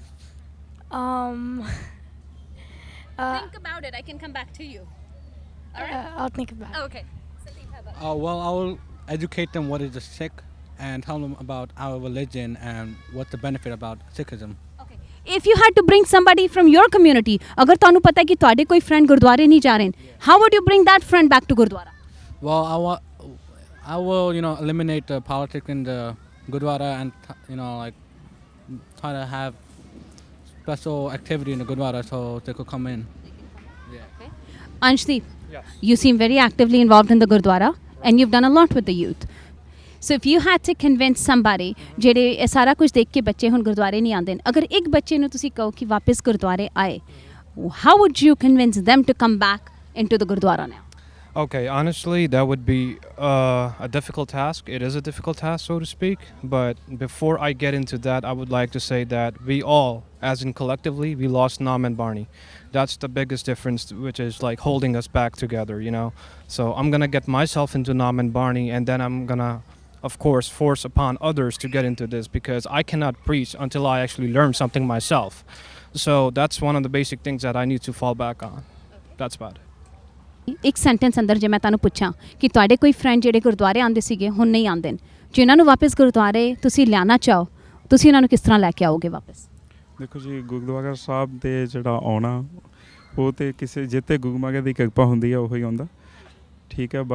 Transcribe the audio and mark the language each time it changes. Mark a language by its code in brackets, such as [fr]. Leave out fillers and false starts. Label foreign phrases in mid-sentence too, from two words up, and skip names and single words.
[en] Think about it. I can come back to you. All right. I'll think about it. Okay. Sadiq, how about Well, I will educate them what is a Sikh and tell them about our religion and what the benefit about Sikhism. Okay. If you had to bring somebody from your community, [hi] अगर ਤੁਹਾਨੂੰ पता है कि ਤੁਹਾਡੇ कोई friend गुरुद्वारे नहीं जा रहे हैं, [en] how would you bring that friend back to Gurudwara? Well, I will, eliminate the politics in the Gurudwara and, like try to have special activity in the Gurudwara so they could come in. Anshdeep, Yes. you seem very actively involved in the Gurudwara and you've done a lot with the youth. So if you had to convince somebody [pa] ਜਿਹੜੇ ਇਹ ਸਾਰਾ ਕੁਝ ਦੇਖ ਕੇ ਬੱਚੇ ਹੁਣ ਗੁਰਦੁਆਰੇ ਨਹੀਂ ਆਉਂਦੇ ਨੇ, ਅਗਰ ਇੱਕ ਬੱਚੇ ਨੂੰ ਤੁਸੀਂ ਕਹੋ ਕਿ ਵਾਪਸ ਗੁਰਦੁਆਰੇ ਆਏ, [en] how would you convince them to come back into the Gurudwara now? Okay, honestly, that would be a difficult task. It is a difficult task, so to speak. But before I get into that, I would like to say that we all, as in collectively, we lost Nam and Barney. That's the biggest difference, which is like holding us back together, So I'm going to get myself into Nam and Barney, and then I'm going to, of course, force upon others to get into this, because I cannot preach until I actually learn something myself. So that's one of the basic things that I need to fall back on. That's about it. [pa] ਇੱਕ ਸੈਂਟੈਂਸ ਅੰਦਰ ਜੇ ਮੈਂ ਤੁਹਾਨੂੰ ਪੁੱਛਾਂ ਕਿ ਤੁਹਾਡੇ ਕੋਈ ਫਰੈਂਡ ਜਿਹੜੇ ਗੁਰਦੁਆਰੇ ਆਉਂਦੇ ਸੀਗੇ ਹੁਣ ਨਹੀਂ ਆਉਂਦੇ ਨੇ, ਜਿਨ੍ਹਾਂ ਨੂੰ ਵਾਪਸ ਗੁਰਦੁਆਰੇ ਤੁਸੀਂ ਲਿਆਉਣਾ ਚਾਹੋ, ਤੁਸੀਂ ਉਹਨਾਂ ਨੂੰ ਕਿਸ ਤਰ੍ਹਾਂ ਲੈ ਕੇ ਆਓਗੇ ਵਾਪਸ? ਦੇਖੋ ਜੀ, ਗੁਰਦੁਆਰਾ ਸਾਹਿਬ ਦੇ ਜਿਹੜਾ ਆਉਣਾ ਉਹ ਤੇ ਕਿਸੇ ਜਿੱਤੇ ਗੁਰੂ ਮਹਾਰਾਜ ਦੀ ਕਿਰਪਾ ਹੁੰਦੀ ਹੈ ਉਹੀ ਆਉਂਦਾ, ਠੀਕ ਹੈ।